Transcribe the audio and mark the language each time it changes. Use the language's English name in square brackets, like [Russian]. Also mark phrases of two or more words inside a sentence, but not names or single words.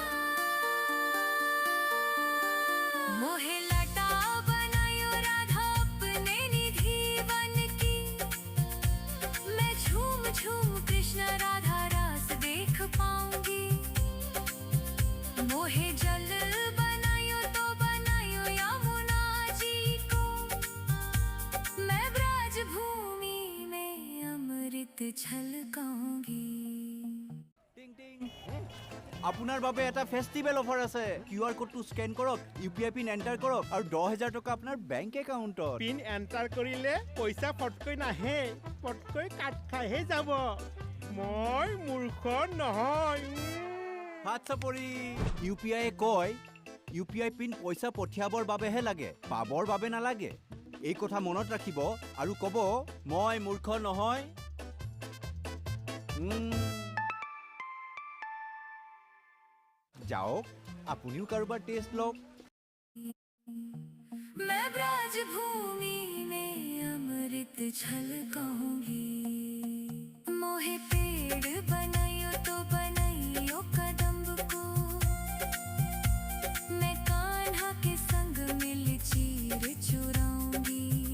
[Hindi] मोहे लटा बनायो राधा अपने निधि बन की, मैं झूम झूम कृष्ण राधा रास देख पाऊंगी। मोहे जल बनायो तो बनायो यमुना जी को, मैं ब्रज भूमि में अमृत छलकाऊंगी। [Assamese] টিং টিং আপোনাৰ বাবে এটা [English] festival offer [Assamese] আছে। কিউআৰ কোডটো স্কেন কৰক, [English] UPI PIN enter [Assamese] কৰক আৰু 10,000 টকা আপোনাৰ [English] bank account. PIN enter [Assamese] কৰিলে পইচা ফটকৈ নাহে, ফটকৈ কাট খাইহে যাব। মই মূৰ্খ নহয়। হাত চাপৰি ইউপিআই কয় [English] UPI PIN [Assamese] পইচা পঠিয়াবৰ বাবেহে লাগে, পাবৰ বাবে নালাগে। এই কথা মনত ৰাখিব আৰু ক'ব মই মূৰ্খ নহয়। যাওক, আপুনিও কাৰোবাৰ টেষ্ট লওক। [Hindi] मैं ब्रज भूमि में अमृत छलकाऊंगी। मोहे पेड़ बनायो तो बनायो कदम्ब को, मैं कान्हा के संग मिल चीर चुराऊंगी।